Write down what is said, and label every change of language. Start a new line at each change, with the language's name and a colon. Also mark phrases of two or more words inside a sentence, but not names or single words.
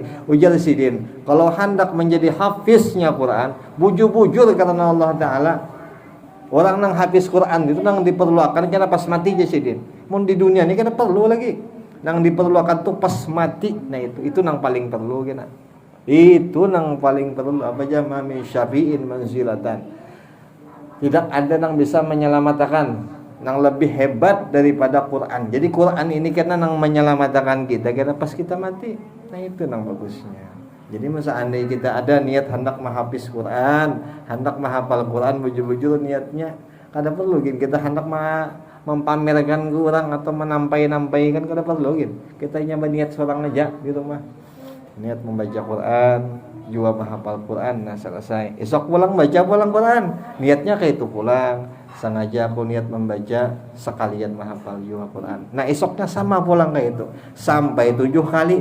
Banjar: Ujar Sidin, kalau hendak menjadi hafiznya Quran, bujur-bujur karena Allah Ta'ala. Orang nang hafiz Quran itu nang diperlukan kena pas mati aja Sidin. Mun di dunia ini kena perlu lagi. Nang diperlukan tuh pas mati. Nah itu nang paling perlu kena. Itu nang paling perlu apa aja mami
Arabic: شافع منزلة.
Indonesian: Tidak ada yang bisa menyelamatkan yang lebih hebat daripada Quran. Jadi Quran ini karena yang menyelamatkan kita karena pas kita mati.
Banjar: Nah itu yang bagusnya. Jadi masa andai kita ada niat hendak menghafiz Quran, hendak menghafal Quran bujur-bujur niatnya, kada perlu kita hendak mempamerkan kurang atau menampai-nampaikan kada perlu kita nyoba niat seorang aja di rumah.
Indonesian: Niat membaca Quran, juga menghafal Quran, nah selesai.
Banjar: Esok pulang baca Quran, niatnya kayak itu pulang.
Indonesian: Sengaja aku niat membaca sekalian menghafal juga Quran.
Banjar: Nah esoknya sama pulang kayak itu sampai 7 kali.